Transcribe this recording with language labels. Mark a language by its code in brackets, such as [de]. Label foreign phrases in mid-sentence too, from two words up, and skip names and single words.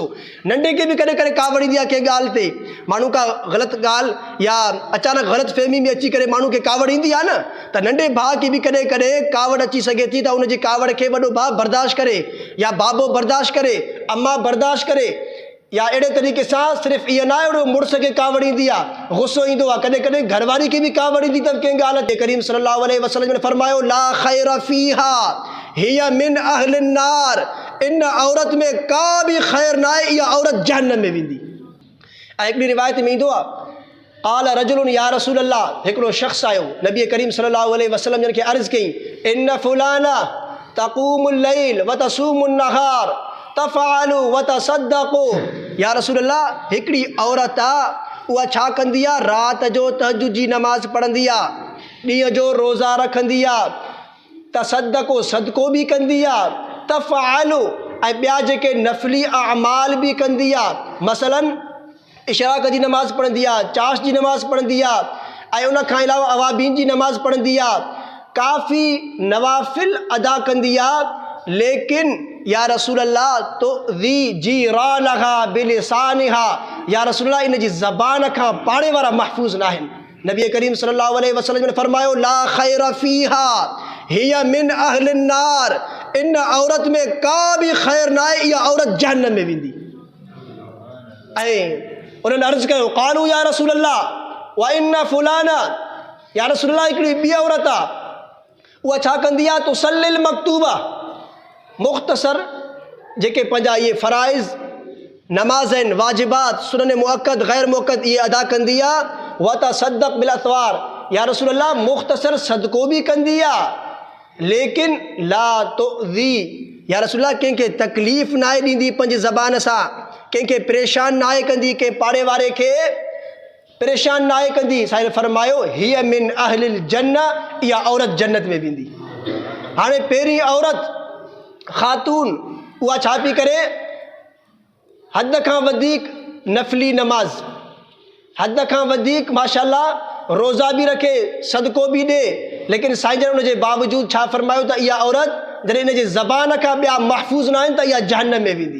[sd] नंढे खे बि कॾहिं कॾहिं कावड़ ईंदी आहे कंहिं ॻाल्हि ते, माण्हू का ग़लति ॻाल्हि या अचानक ग़लति फ़हमी में अची करे माण्हू खे कावड़ ईंदी आहे न, त नंढे भाउ खे बि कॾहिं कॾहिं कावड़ अची सघे थी त उनजी कावड़ खे वॾो भाउ बर्दाश्त करे या बाबो बर्दाश्त करे, अम्मा बर्दाश्त करे। या अहिड़े तरीक़े सां सिर्फ़ु इहो न आहे ओड़ो मुड़ुस खे कावड़ ईंदी आहे, गुस्सो ईंदो आहे, कॾहिं कॾहिं घरवारी खे बि कावड़ ईंदी अथव कंहिं ॻाल्हि ते। [ar] كريم صلى الله عليه وسلم [sd] ने फरमायो [ar] لا خير فيها هي من أهل النار, [sd] इन औरत में का बि ख़ैर न आहे, इहा औरत जहन्नम में वेंदी। [ar] ऐं हिकिड़ी रिवायत में ईंदो आहे قال رجل يا رسول الله, [sd] हिकिड़ो शख़्स आयो नबी करीम [ar] صلى الله عليه وسلم [sd] जिन खे अर्ज़ु कई [ar] إن فلانة تقوم الليل وتصوم النهار تفعل وتصدق. يا رسول الله, [sd] हिकिड़ी औरत आहे उहा छा कंदी आहे, राति जो तहज्जुद जी नमाज़ पढ़ंदी आहे, ॾींहं जो रोज़ा रखंदी आहे, तसद्दक़ु सदको बि कंदी आहे, तफ़अलु ऐं ॿिया जेके नफ़ली अमाल बि कंदी आहे, मसलन इशराक़ जी नमाज़ पढ़ंदी आहे, चाश जी नमाज़ पढ़ंदी आहे, ऐं उन खां अलावा अवाबीन जी नमाज़ पढ़ंदी आहे, काफ़ी नवाफ़िल अदा कंदी आहे। लेकिन [ar] يا رسول الله تؤ ذي جيرانها بلسانها, يا رسول الله [sd] इन जी ज़बान खां पाड़े वारा महफूज़ न आहिनि। [ar] نبي كريم صلى الله عليه وسلم [sd] ने फरमायो [ar] لا خير فيها هي من أهل النار, [sd] इन औरत में का बि ख़ैर न आहे, इहा औरत जहन्नम में वेंदी। ऐं उन्हनि अर्ज़ु कयो [ar] قالوا يا رسول الله وإن فلانة, يا رسول الله [sd] हिकिड़ी ॿी औरत आहे उहा छा कंदी आहे, [ar] تصلي المكتوبة, [sd] मुख़्तसर जेके पंहिंजा इहे फ़राइज़ नमाज़ आहिनि, वाजिबात, सुनन मुअक्कद गैर मुअक्कद इहे अदा कंदी आहे। [ar] وتصدق بالأثوار, يا رسول الله [sd] मुख़्तसर सदको बि कंदी आहे, लेकिन [ar] لا تؤذي, يا رسول الله [sd] कंहिंखे तकलीफ़ न आहे ॾींदी पंहिंजी ज़बान सां, कंहिंखे परेशान न आहे कंदी, कंहिं पाड़े वारे खे परेशान न आहे कंदी। साईं फरमायो [ar] هي من أهل الجنة, [sd] इहा औरत जन्नत में वेंदी। हाणे पहिरीं औरत ख़ातून उहा छा पई करे, हद खां वधीक नफ़ली नमाज़, हद खां वधीक माशाअल्लाह रोज़ा बि रखे, सदको बि ॾे, लेकिन साईं जन उनजे बावजूद छा फरमायो त इहा औरत जॾहिं इन जे ज़बान खां ॿिया महफ़ूज़ न आहिनि त इहा जहन्नम में वेंदी।